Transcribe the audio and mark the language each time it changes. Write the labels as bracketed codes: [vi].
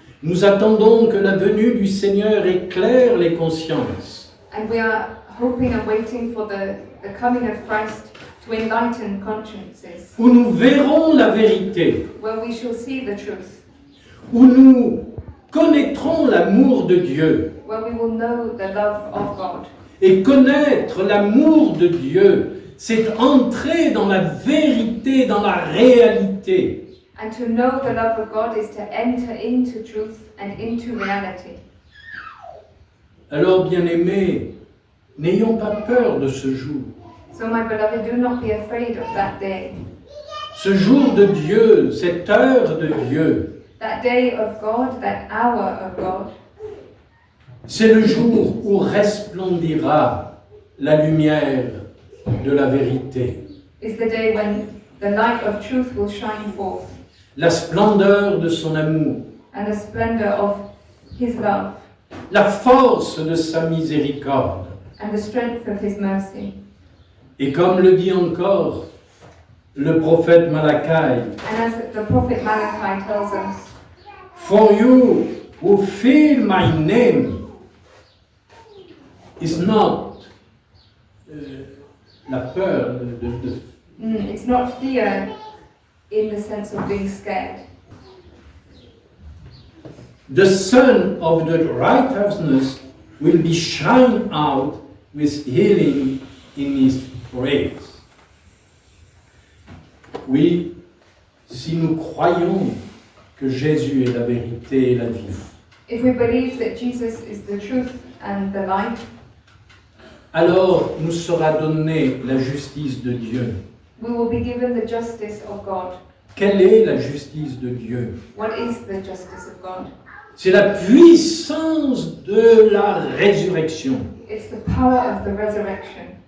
[fr] Nous attendons que la venue du Seigneur éclaire les consciences. [en] And we are hoping and waiting for the coming of Christ to enlighten consciences, [fr] Où nous verrons la vérité. [en] where we shall see the truth, [fr] Où nous connaîtrons l'amour de Dieu. [en] where we will know the love of God. [fr] Et connaître l'amour de Dieu, c'est entrer dans la vérité, dans la réalité. [en] And to know the love of God is to enter into truth and into reality. [fr] Alors, bien-aimés, n'ayons pas peur de ce jour. [en] So my beloved, do not be afraid of that day. [fr] Ce jour de Dieu, cette heure de Dieu, [en] That day of God, that hour of God, [fr] c'est le jour où resplendira la lumière de la vérité. [en] is the day when the light of truth will shine forth, [fr] La splendeur de son amour, [en] and the splendor of His love, [fr] la force de sa miséricorde. [en] and the strength of His mercy. [fr] Et comme le dit encore le prophète Malachi, [en] And as the prophet Malachi tells us, For you who fear my name is not [fr] la peur de [en] it's not fear in the sense of being scared. The sun of the righteousness will be shine out with healing in his praise. [fr] Oui, si nous croyons que Jésus est la vérité et la vie, [en] If we believe that Jesus is the truth and the life, [fr] alors nous sera donnée la justice de Dieu. [en] we will be given the justice of God. [fr] Quelle est la justice de Dieu? [en] What is the justice of God? [fr] C'est la puissance de la résurrection. [en] It's the power of the resurrection.